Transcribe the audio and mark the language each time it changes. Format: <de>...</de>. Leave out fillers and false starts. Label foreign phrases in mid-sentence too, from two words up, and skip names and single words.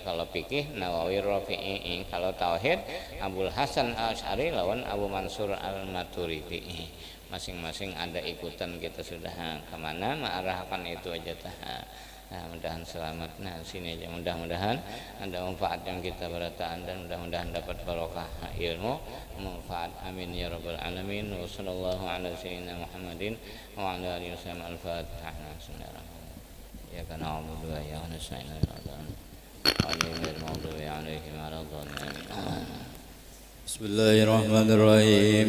<bjn>Kalau fikih Nawawi Rafi'i, kalau tauhid Abul Hasan Asy'ari lawan Abu Mansur al-Maturidi. Masing-masing ada ikutan, kita sudah kemana mengarahkan itu aja Nah, mudahan selamat. Nah, sini aja, mudah-mudahan ada manfaat yang kita berataan dan mudah-mudahan dapat barokah ilmu manfaat.</bjn> <ar>آمين يا رب العالمين. وصلى الله على سيدنا محمد وعلى آله وسلم. Al-Fatihah. بسم الله الرحمن الرحيم يا كانا نعبد وإياك نستعين. Amin. بسم الله الرحمن الرحيم.</ar>